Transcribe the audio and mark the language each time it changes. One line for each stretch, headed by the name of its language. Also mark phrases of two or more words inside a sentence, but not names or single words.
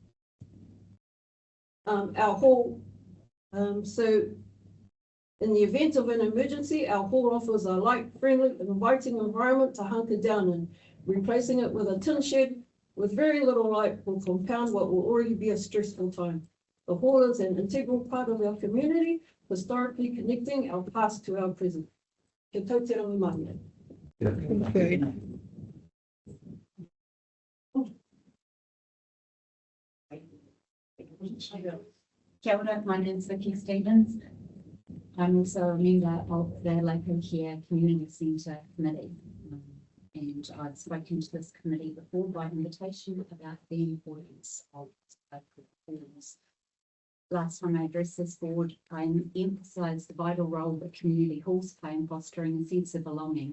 English: Our hall, so in the event of an emergency, our hall offers a light, friendly, and inviting environment to hunker down in. Replacing it with a tin shed with very little light will compound what will already be a stressful time. The hall is an integral part of our community, historically connecting our past to our present.
Māori: Kia tau te rangi mai.
English: Okay.
Māori: Kia ora,
English: my name is Vicky Stevens. I'm also a member of the Lake O'Hare Community Centre Committee. And I've spoken to this committee before by invitation about the importance of local halls. Last time I addressed this board, I emphasised the vital role that community halls play in fostering a sense of belonging.